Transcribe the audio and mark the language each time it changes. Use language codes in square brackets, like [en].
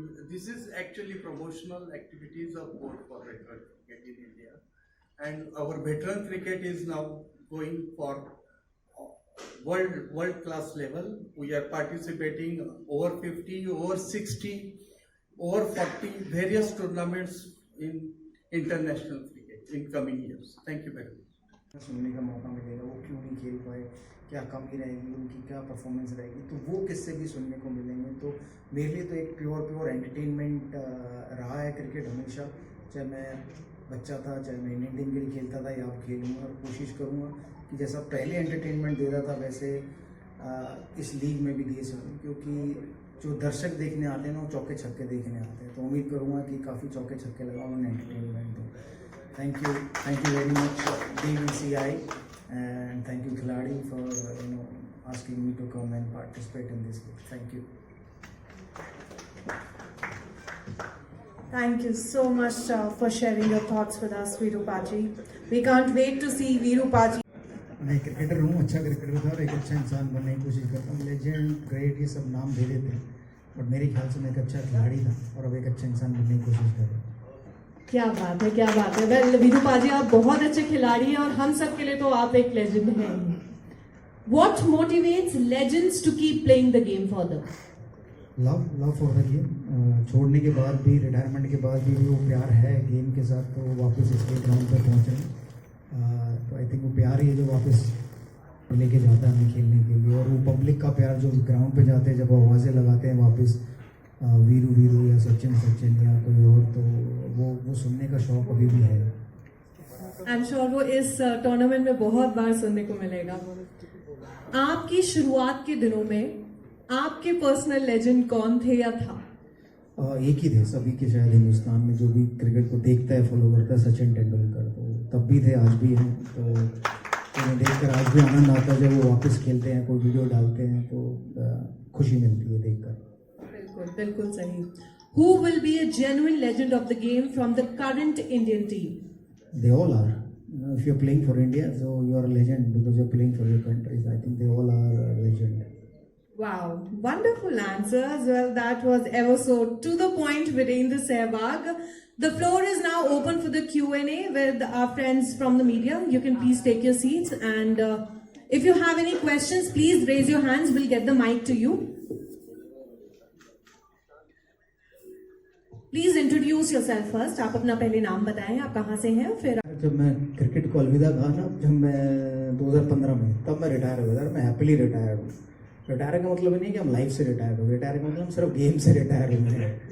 [en] This is actually promotional activities of board for veteran cricket in India, and our veteran cricket is now going for world class level. We are participating over 50, over 60, over 40 various tournaments in international cricket in coming years. Thank you very much. [hi] सुनने का मौका मिलेगा वो क्यों नहीं खेल पाए, क्या कमी रहेगी उनकी, क्या परफॉर्मेंस रहेगी, तो वो किससे भी सुनने को मिलेंगे. तो मेरे लिए तो एक प्योर एंटरटेनमेंट रहा है क्रिकेट हमेशा. चाहे मैं बच्चा था, चाहे मैं इंडियन टीम के लिए खेलता था या अब खेलूँगा, और कोशिश करूँगा कि जैसा पहले एंटरटेनमेंट दे रहा था वैसे इस लीग में भी दे सकूँ, क्योंकि जो दर्शक देखने आते हैं ना वो चौके छक्के देखने आते हैं. तो उम्मीद करूँगा कि काफ़ी चौके छक्के लगाऊँ उन्होंने एंटरटेनमेंट दो. [en] Thank you very much BCCI, and thank you Khiladi for asking me to come and participate in this league. Thank you. Thank you so much for sharing your thoughts with us, Virupaji. We can't wait to see Virupaji. [hi] मैं cricketer हूँ, अच्छा cricketer था और एक अच्छा इंसान बनने की कोशिश करता हूँ. लेजेंड, ग्रेट, ये सब नाम दे देते हैं, बट मेरे ख्याल से मैं एक अच्छा खिलाड़ी था और अब एक अच्छा इंसान बनने की कोशिश कर रहा हूँ. क्या बात है, क्या बात है. वेल विरुपाजी, आप बहुत अच्छे खिलाड़ी हैं और हम सब के लिए तो आप एक लेजेंड हैं. [en] What motivates legends to keep playing the game further? Love for the game. [hi] छोड़ने के बाद भी, रिटायरमेंट के बाद भी वो प्यार है गेम के साथ, तो वापस इसके ग्राउंड पर पहुँच रहे हैं. तो [en] I think [hi] वो प्यार ही है जो वापस लेके जाता है हमें खेलने के लिए, और वो पब्लिक का प्यार जो ग्राउंड पे जाते हैं जब वो आवाज़ें लगाते हैं वापस वीरू या सचिन या कोई और, तो वो सुनने का शौक अभी भी है. [en] I am sure [hi] वो इस टूर्नामेंट में बहुत बार सुनने को मिलेगा. आपकी शुरुआत के दिनों में आपके पर्सनल लेजेंड कौन थे या था? एक ही थे सभी के, शायद हिंदुस्तान में जो भी क्रिकेट को देखता है, फॉलो करता है, सचिन तेंदुलकर. तो तब भी थे, आज भी हैं. तो उन्हें देखकर आज भी आनंद आता है जब वो वापस खेलते हैं, कोई वीडियो डालते हैं, तो खुशी मिलती है देखकर. बिल्कुल सही. [en] Who will be a genuine legend of the game from the current Indian team? They all are. If you're playing for India, so you are a legend because you're playing for your countries. I think they all are a legend. Wow, wonderful answers. Well, that was ever so to the point, Virendra Sehwag. The floor is now open for the Q&A with our friends from the media. You can please take your seats, and if you have any questions, please raise your hands. We'll get the mic to you. Please introduce yourself first. [hi] आप अपना पहले नाम बताएं, आप कहाँ से हैं. फिर जब मैं क्रिकेट को अलविदा कहा ना, जब मैं 2015 में, तब मैं रिटायर हो गया. मैं हैप्पीली रिटायर्ड हूँ. रिटायर का मतलब नहीं कि हम लाइफ से रिटायर हो. रिटायर का मतलब हम सिर्फ गेम से रिटायर हुए हैं.